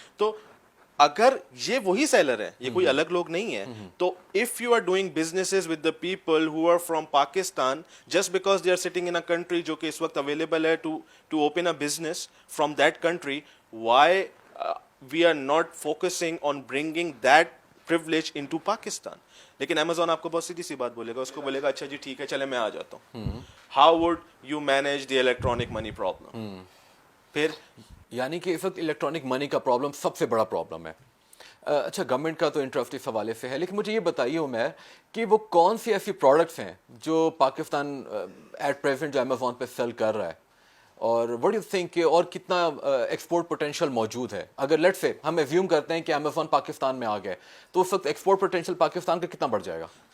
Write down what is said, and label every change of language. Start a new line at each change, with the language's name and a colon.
Urdu: تو اگر یہ وہی سیلر ہیں, یہ کوئی الگ لوگ نہیں ہیں,
English: تو if you are doing businesses with the people who are from Pakistan just because they are sitting in a country
Urdu: جو کہ اس وقت اویلیبل ہے
English: To open a business from that country, why we are not focusing on bringing that privilege into Pakistan.
Urdu: لیکن Amazon آپ کو بہت سیدھی سی بات بولے گا, اس کو بولے گا اچھا جی ٹھیک ہے چلے میں آ جاتا ہوں.
English: How would you manage the electronic money problem?
Urdu: پھر یعنی کہ اس وقت الیکٹرانک منی کا پرابلم سب سے بڑا پرابلم ہے. اچھا گورنمنٹ کا تو انٹرسٹ اس حوالے سے ہے, لیکن مجھے یہ بتائیے عمیر کہ وہ کون سی ایسی پروڈکٹس ہیں جو پاکستان ایٹ پریزنٹ جو امیزون پہ سیل کر رہا ہے, اور
English: what you think
Urdu: کہ اور کتنا ایکسپورٹ پوٹینشیل موجود ہے؟ اگر لیٹ سے ہم ایزیوم کرتے ہیں کہ امیزون پاکستان میں آ گئے تو اس وقت ایکسپورٹ پوٹینشیل پاکستان کا کتنا بڑھ جائے گا؟